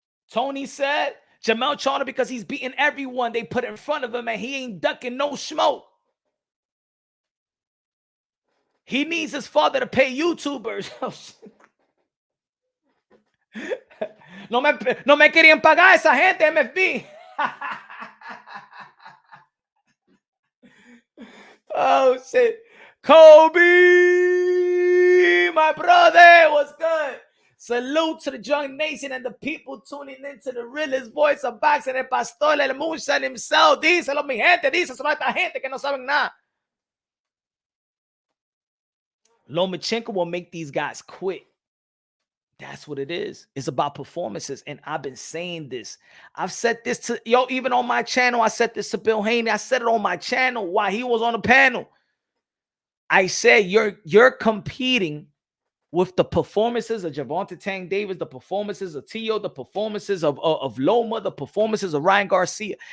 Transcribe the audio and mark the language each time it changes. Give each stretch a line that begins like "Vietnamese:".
English: Tony said Jamel Charter, because he's beating everyone they put in front of him and he ain't ducking no smoke. He needs his father to pay YouTubers.
Spanish: No me querían pagar esa gente, MFB.
English: Oh, shit. Kobe, my brother, what's good? Salute to the Young Nation and the people tuning into the realest voice of boxing, el pastor, el moonshine himself.
Spanish: Díselo, mi gente, díselo a esta gente que no saben nada.
English: Lomachenko will make these guys quit. That's what it is. It's about performances. And I've been saying this. I've said this to, even on my channel. I said this to Bill Haney. I said it on my channel while he was on the panel. I said, you're competing with the performances of Gervonta Tank Davis, the performances of Tio, the performances of Loma, the performances of Ryan Garcia.